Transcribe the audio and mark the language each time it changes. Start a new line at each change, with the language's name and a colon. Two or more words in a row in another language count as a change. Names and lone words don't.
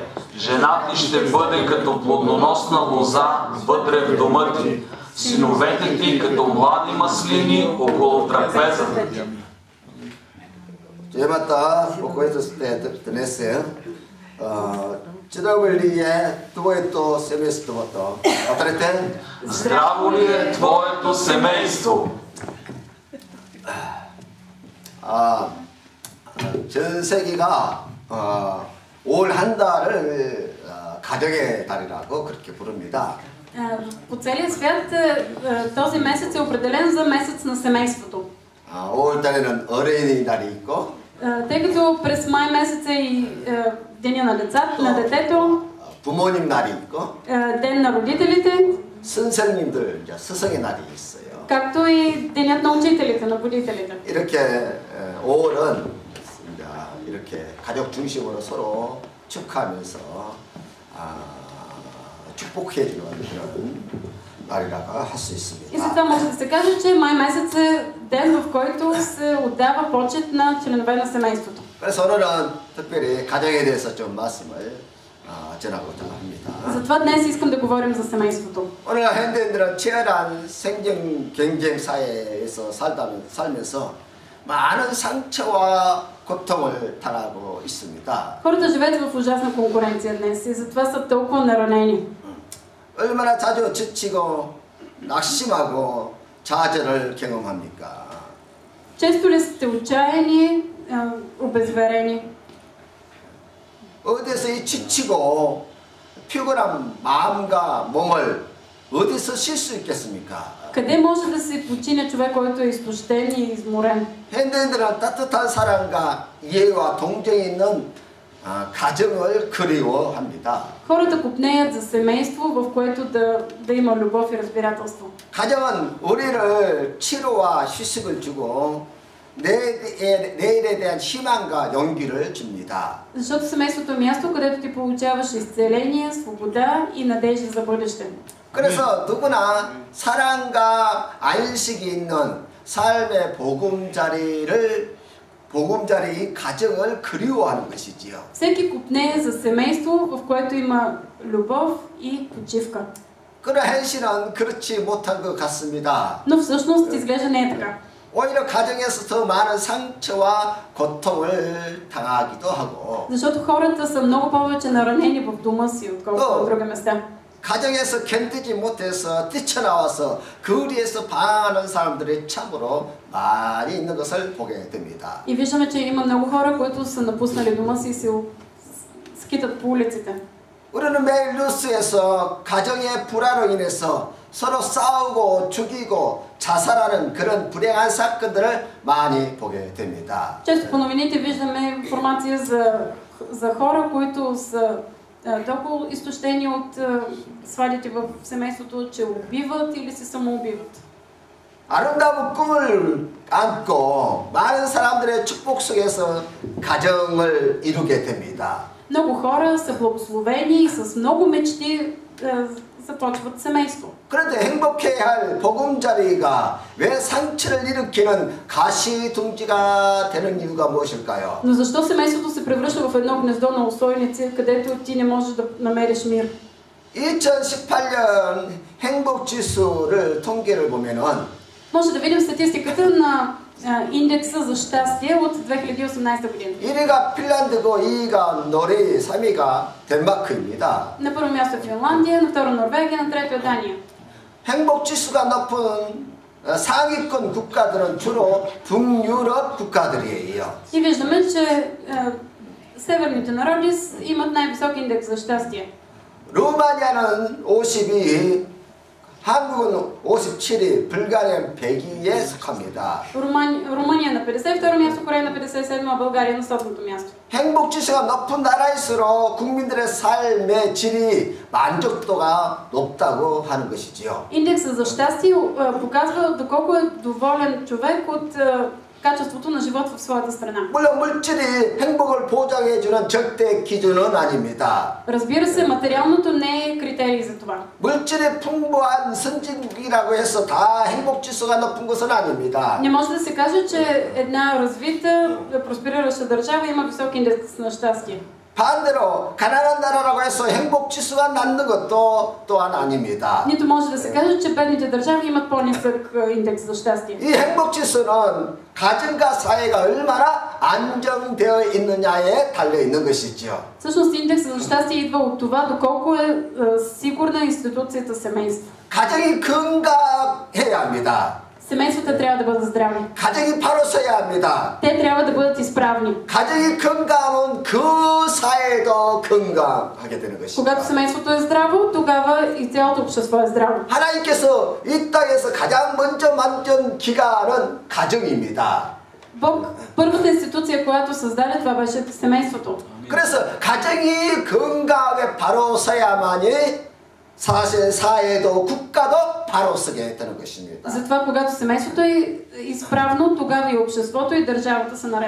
Bulgarian: Жена ти ще бъде като плодоносна лоза вътре в дома ти, синовете ти като млади маслини около трапезата. Темата, по която днес е здраво ли е твоето семейството? Повторете. Здраво ли е твоето семейство?
Korean: 전 세계가 올 한 달을 가정의 달이라고 그렇게 부릅니다.
Bulgarian: По целия свят този месец е определен за месец на семейството.
Korean: 5월 달에는 어린이날이 있고,
Bulgarian: тъй като през май месец е и деня на децата, на детето,
Korean: 부모님 날이 있고,
Bulgarian: ден на родителите,
Korean: 선생님들 이제 스승의 날이 있어요.
Bulgarian: както и денят на учителите, на водителите.
Korean: 이렇게 5월은 이렇게 가족 중심으로 서로 축하하면서 축복해주는 그런 날이라고 할 수 있습니다.
Bulgarian: И затова може да се каже, че май месец е ден, в който се отдава почет на членове на семейството.
Korean: 그래서 오늘은 특별히 가정에 대해서 좀 말씀을 전하고자 합니다.
Bulgarian: затова днес искам да говорим за семейството.
Korean: 오늘 현대인들은 치열한 생존 경쟁 사회에서 살면서 많은 상처와 고통을 당하고 있습니다.
Bulgarian: Хората живеят в ужасна конкуренция днес и затова са толкова наранени.
Korean: 얼마나 자주 지치고 낙심하고 좌절을 경험합니까?
Bulgarian: често ли сте отчаяни, обезверени?
Korean: 어디서 이 지치고 피곤한 마음과 몸을 어디서 쉴 수 있겠습니까?
Bulgarian: къде може да се почине човек, който е изтощен и изморен?
Korean: 현대인들은 따뜻한 사랑과 이해와 동정이 있는 가정을 그리워합니다.
Bulgarian: хората копнеят за семейство, в което да има любов и разбирателство.
Korean: 가정은 우리를 치료와 휴식을 주고 내일에 대한 희망과 용기를 줍니다.
Bulgarian: защото семейството е място, където ти получаваш изцеление, свобода и надежда за бъдеще.
Korean: 그래서 누구나 사랑과 안식이 있는 삶의 보금자리 가정을 그리워하는 것이지요.
Bulgarian: всеки копнее за семейство, в което има любов и почивка.
Korean: 그러나 현실은 그렇지 못한 것 같습니다.
Bulgarian: но всъщност изглежда не е така.
Korean: 오히려 가정에서 더 많은 상처와 고통을 당하기도 하고,
Bulgarian: защото хората са много повече наранени в дома си, отколкото на други места.
Korean: 가정에서 견디지 못해서 뛰쳐나와서 거리에서 방황하는 사람들이 참으로 많이 있는 것을 보게 됩니다.
Bulgarian: И виждаме, че има много хора, които са напуснали дома си и се скитат по улиците.
Korean: 우리는 매일 뉴스에서 가정의 불화로 인해서 서로 싸우고 죽이고 자살하는 그런 불행한 사건들을 많이 보게 됩니다.
Bulgarian: често по новините виждаме информация за хора, които са толкова изтощени от свадите в семейството, че убиват или се самоубиват.
Korean: 아름다운 꿈을 안고 많은 사람들의 축복 속에서 가정을 이루게 됩니다.
Bulgarian: много хора са благословени и с много мечти започват семейство.
Korean: 그런데 행복해야 할 보금자리가 왜 상처를 일으키는 가시둥지가 되는 이유가 무엇일까요?
Bulgarian: но защо семейството се превръща в едно гнездо на усойници, където ти не можеш да намериш мир?
Korean: 2018년 행복지수를 통계를 보면은
Bulgarian: може да видим статистиката на индекса за щастие от 2018 година.
Korean: 1위가 핀란드고 2위가 노르웨이, 3위가 덴마크입니다.
Bulgarian: на първо място е Финландия, на второ Норвегия, на трето е Дания.
Korean: 행복지수가 높은 상위권 국가들은 주로 북유럽 국가들이에요.
Bulgarian: И виждаме, че северните народи имат най-висок индекс за щастие.
Korean: 루마니아는 52위, 한국은 57위, 불가리아는 102위에 속합니다.
Bulgarian: Румъния на 52 място, Корея на 57, а България на 100-то място.
Korean: 행복지수가 높은 나라일수록 국민들의 삶의 질이 만족도가 높다고 하는 것이지요.
Bulgarian: Индексът за щастие показва доколко е доволен човек от качеството на живот в своята страна.
Korean: 물론 물질이 행복을 보장해주는 절대 기준은 아닙니다.
Bulgarian: Разбира се, материалното не е критерий за това.
Korean: 물질이 풍부한 선진국이라고 해서 다 행복 지수가 높은 것은 아닙니다.
Bulgarian: Не може да се каже, че една развита, просперираща държава има висок индекс на щастие.
Korean: 반대로 가난한 나라라고 해서 행복 지수가 낮는 것도 또한 아닙니다.
Bulgarian: Нито може да се каже, че бедните държави имат по-нисък индекс за щастие.
Korean: 이 행복 지수는 가정과 사회가 얼마나 안정되어 있느냐에 달려 있는 것이죠.
Bulgarian: Всъщност индексът за щастие идва от това доколко е сигурна институцията семейство.
Korean: 가정이 건강해야 합니다.
Bulgarian: Семействата трябва да бъдат здрави.
Korean: 가정이 바로 서야 합니다.
Bulgarian: Те трябва да бъдат изправни.
Korean: 가정이 건강하면 그 사회도 건강하게 되는 것입니다.
Bulgarian: Когато семейството е здраво, тогава и цялото общество е здраво.
Korean: 하나님께서 이 땅에서 가장 먼저 만든 기관은 가정입니다.
Bulgarian: Бог, първата институция, която създаде, това беше семейството.
Korean: 그래서 가정이 건강하게 바로 서야만이 사실 사회도 국가도 바로 서게 되는 것입니다.
Bulgarian: Затова, когато семейството е изправно, тогава и обществото и държавата са наред.